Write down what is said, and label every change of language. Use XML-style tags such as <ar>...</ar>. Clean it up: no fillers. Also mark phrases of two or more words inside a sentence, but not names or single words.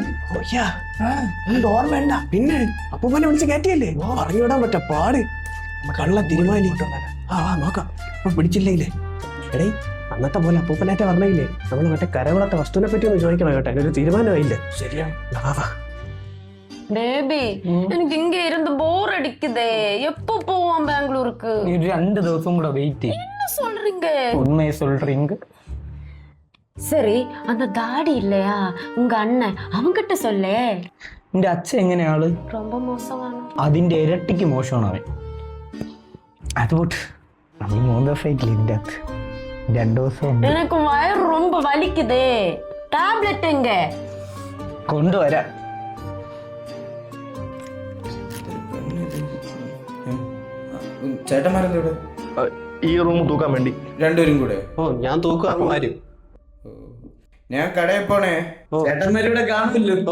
<ml>ഓർമ്മ. പിന്നെ അപ്പൂപ്പനെ വിളിച്ച് കയറ്റിയല്ലേ? പറഞ്ഞുവിടാൻ പറ്റ പാട്. കള്ള തീരുമാനം നോക്കാം. ഇപ്പൊ പിടിച്ചില്ലേ? എടേ അന്നത്തെ പോലെ അപ്പൂപ്പനായിട്ട് പറഞ്ഞില്ലേ നമ്മൾ മറ്റേ കരകുളത്തെ വസ്തുവിനെ പറ്റി ഒന്ന് ചോദിക്കണം കേട്ടോ. അതിനൊരു തീരുമാനമായില്ല. ശരിയാണ്.</ml> <ta>பேபி எனக்கு இங்க இருந்து போர் அடிக்குதே. எப்போ போவோம் பெங்களூருக்கு?</ta> <ml>2 ദിവസം കൂടെ വെയിറ്റ്.</ml> <ta>என்ன சொல்றீங்க? உண்மையை சொல்றீங்க. சரி அந்த தாடி இல்லையா உங்க அண்ணன் அவங்கிட்ட சொல்லே.</ta> <ml>എന്റെ അച്ഛൻ എങ്ങനെയാള്?</ml> <ta>ரொம்ப மோசமான.</ta> <ml>അതിന്റെ ഇരട്ടിക്ക് മോശമാണ് അവൻ. അതുകൊണ്ട് നമ്മൾ 3 ദിവസമായിട്ടില്ല ഇതിന്റെ അകത്ത്. 2 ദിവസം</ml> <ta>எனக்கு வயிறு ரொம்ப வலிக்குதே. டேப்லெட் எங்க?</ta> <ml>കൊണ്ടുവരാം. ചേട്ടന്മാരെന്താ ഇവിടെ? ഈ റൂം തൂക്കാൻ വേണ്ടി രണ്ടുപേരും കൂടെ? ഞാൻ തൂക്കുമാരും. ഞാൻ കടയിൽ പോണേ. ചേട്ടന്മാരിവിടെ കാണില്ലല്ലോ.</ml>